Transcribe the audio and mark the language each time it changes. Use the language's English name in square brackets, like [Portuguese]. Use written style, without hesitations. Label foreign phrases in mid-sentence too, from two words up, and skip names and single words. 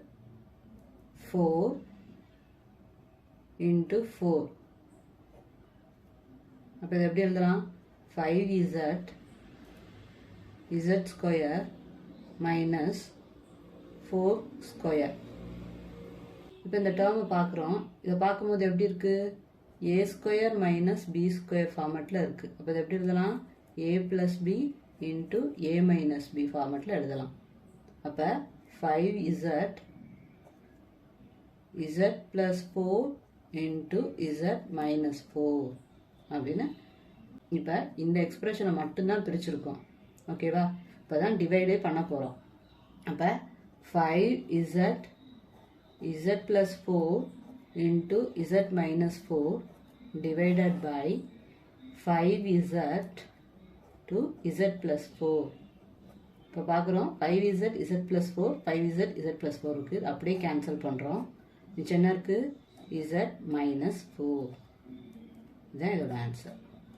[Tamil] 4 into 4 அப்போ இது எப்படி எழுதலாம் 5z z [English] square minus 4 square [Tamil] இப்போ இந்த டேர்மை பார்க்குறோம் இதை பார்க்கும்போது எப்படி இருக்குது [English] a square minus b square [Tamil] ஃபார்மேட்டில் இருக்குது அப்போ இது எப்படி எழுதலாம் [English] a plus b into a minus b [Tamil] ஃபார்மேட்டில் எழுதலாம் அப்போ 5z [English] z plus 4 into z minus 4 [Tamil] அப்படின்னு இப்போ இந்த எக்ஸ்பிரஷனை மட்டும்தான் பிரிச்சிருக்கோம். ஓகேவா? இப்போ தான் டிவைடே பண்ண போகிறோம். [English] அப்போ 5z z plus 4 into z minus 4 divided by 5z to z plus 4. [Tamil] இப்போ பார்க்குறோம் [English] 5z z plus 4 5z z plus 4 [Tamil] இருக்குது. அப்படியே கேன்சல் பண்ணுறோம். மிச்சம் என்ன இருக்குது? [English] z minus 4. [Tamil] இதுதான் இதோட ஆன்சர்.